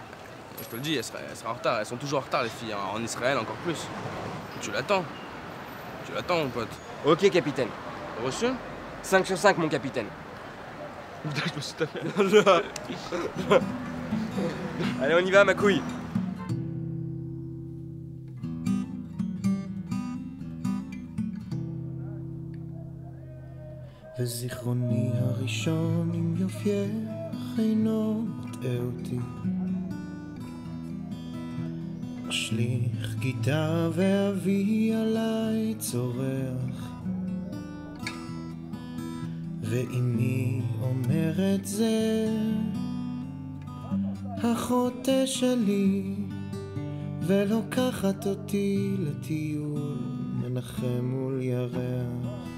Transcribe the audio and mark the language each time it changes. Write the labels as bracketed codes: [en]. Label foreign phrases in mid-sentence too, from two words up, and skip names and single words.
[fr] Je te le dis, elle sera en retard. Elles sont toujours en retard, les filles. En Israël, encore plus. Tu l'attends. Tu l'attends, mon pote. Ok, capitaine. T'as reçu? 5 sur 5, mon capitaine. Putain, je me suis tapé. Allez, on y va, ma couille. [he] וזיכרוני הראשון עם יופייך אינו מטעה אותי. משליך גיטרה ואבי עליי צורח, ואמי אומרת זה החוטא שלי, ולוקחת אותי לטיול מנחם מול ירח.